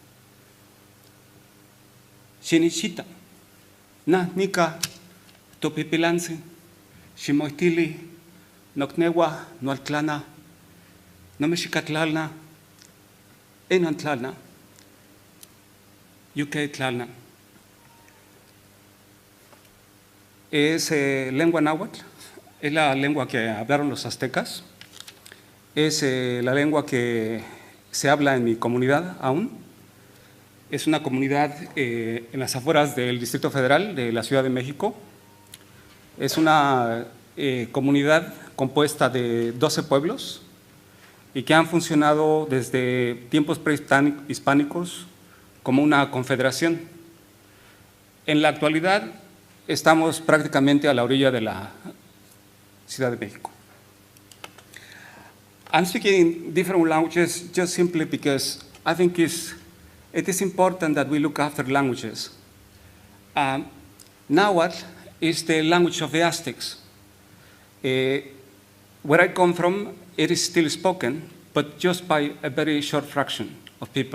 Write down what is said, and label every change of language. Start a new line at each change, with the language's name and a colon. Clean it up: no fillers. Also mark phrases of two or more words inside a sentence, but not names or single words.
Nahuatl languages: Xinichita, na nika topipilanzi, ximoitili, nocnewa, noaltlana, nomexicatlalna, enantlalna, yuquetlalna.
Spanish: Es lengua náhuatl, es la lengua que hablaron los aztecas, es la lengua que se habla en mi comunidad aún. Es una comunidad en las afueras del Distrito Federal de la Ciudad de México. Es una comunidad compuesta de 12 pueblos y que han funcionado desde tiempos prehispánicos como una confederación. En la actualidad estamos prácticamente a la orilla de la Ciudad de México.
English: I'm speaking different languages just simply because I think it is important that we look after languages. Nahuatl is the language of the Aztecs. Where I come from, it is still spoken, but just by a very short fraction of people.